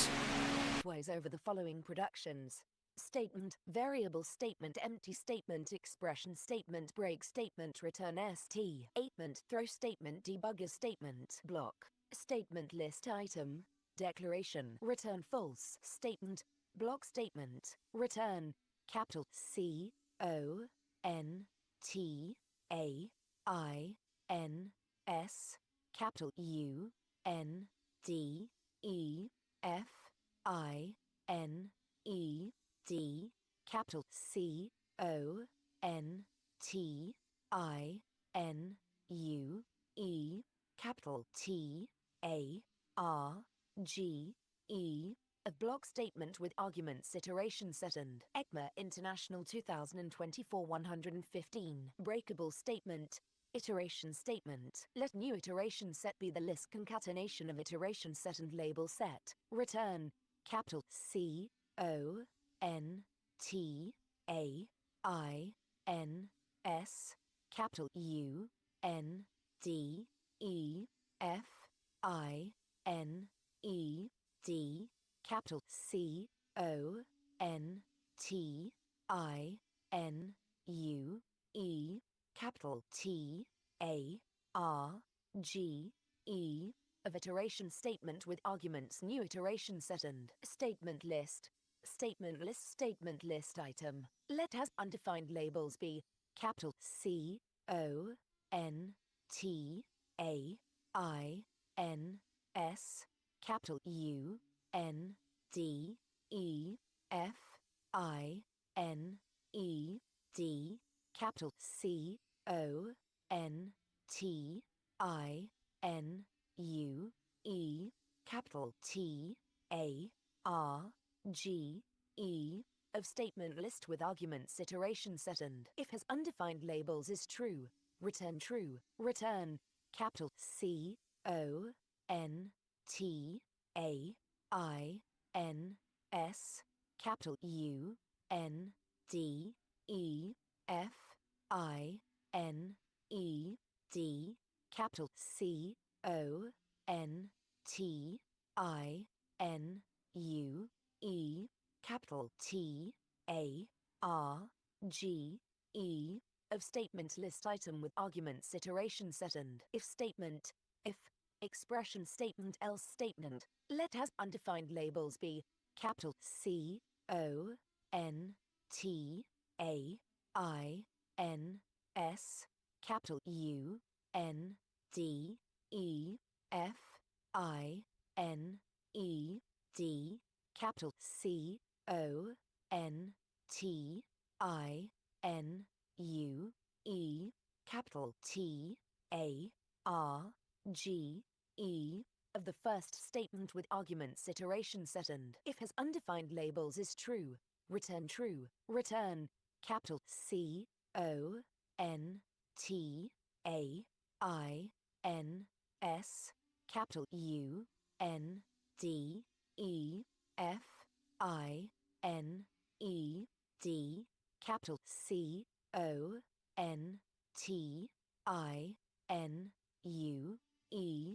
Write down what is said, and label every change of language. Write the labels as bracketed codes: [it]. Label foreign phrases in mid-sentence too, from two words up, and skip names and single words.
[en] Twice over the following productions: statement, variable statement, empty statement, expression statement, break statement, return statement, throw statement, debugger statement, block, statement list item, declaration, return false, statement, block statement, return, capital C O N T A I N S, capital U N D E F I N E D, capital C O N T I N U E, capital T A R G E, a block statement with arguments iteration set and ECMA International 2024 115, breakable statement, iteration statement. Let new iteration set be the list concatenation of iteration set and label set. Return, capital C O N T A I N S, capital U N D E F I N E D, capital C O N T I N U E, capital T A R G E, of iteration statement with arguments new iteration set and statement list. Statement list item. Let has undefined labels be capital C O N T A I N S, capital U N D E F I N E D, capital C O N T I N U E, capital T A R G E, of statement list with arguments iteration set and if has undefined labels is true, return true, return, capital C O N T A I N S, capital U N D E F I N E D, capital C O N T I N U E, capital T A R G E, of statement list item with arguments iteration set and if statement, if expression statement else statement, let has undefined labels be capital C O N T A I N S, capital U N D E F I N E D, capital C O N T I N U E, capital T A R G E, of the first statement with arguments iteration set and if has undefined labels is true, return, capital C O N T A I N S, capital U N D E F I N E D, capital C O N T I N U E,